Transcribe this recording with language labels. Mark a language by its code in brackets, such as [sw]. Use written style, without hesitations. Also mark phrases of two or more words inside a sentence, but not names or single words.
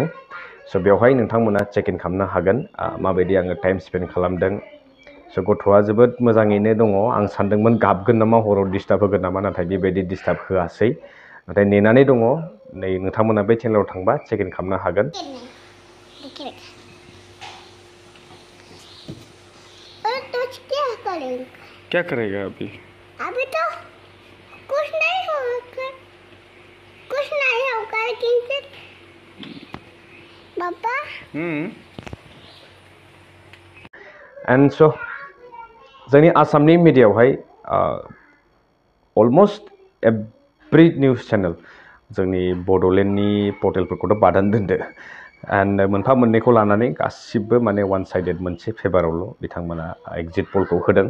[brx] स' बेवहाय नोंथांमोना [en] check in [brx] खालामनो हागोन माबायदि आङो [en] time spend [brx] खालामदों। स' गथ'आ जोबोद मोजाङैनो दङ। आं सानदोंमोन गाबगोन नामा, हराव डिस्टार्ब होगोन नामा, नाथाय बेबायदि डिस्टार्ब होआसै। नाथाय नेनानै दङ। नै नोंथांमोना बे चेनेलाव थांबा [en] check in [brx] खालामनो हागोन। [hi] क्या करेगा अभी? अभी तो कुछ नहीं होगा, किंतु पापा। [brx] एन्ड स' जोंनि आसामनि मिडियायावहाय [en] almost every news channel, [brx] जोंनि बड'लेण्डनि पर्टेलफोरखौथ' बादानो दोनदो, एन्ड मोनफा मोननैखौ लानानै गासिबो माने [en] one sided [brx] मोनसे फेभारावल' बिथांमोना [en] exit poll [brx] होदों।